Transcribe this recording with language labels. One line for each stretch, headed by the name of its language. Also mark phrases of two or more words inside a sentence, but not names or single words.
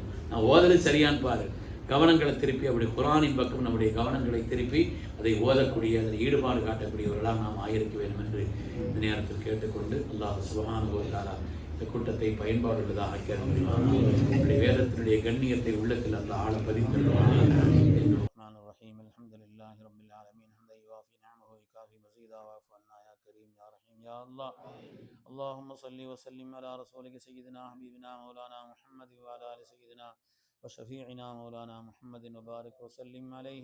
Tamil: நான் ஓதுறது சரியான்னு பாரு, கவனங்களை திருப்பி அப்படி குர்ஆனின் பக்கம் நம்முடைய கவனங்களை திருப்பி அதை ஓதக்கூடிய, அதில் ஈடுபாடு காட்டக்கூடியவர்களாக நாம் ஆயிருக்க வேண்டும் என்று இந்த நேரத்தில் கேட்டுக்கொண்டு
Arabic: الله سبحانه و تعالى
Tamil: இந்த கூட்டத்தை பயன்பாடுள்ளதாக நம்முடைய வேதத்தினுடைய கண்ணியத்தை உள்ளத்தில் அல்லாஹ் ஆழ பதித்திருக்கிறார்.
Arabic: اللهم صل وسلم على رسولك سيدنا حبيبنا مولانا محمد وعلى آل سيدنا وشفيعنا مولانا محمد وبارك وسلم عليه.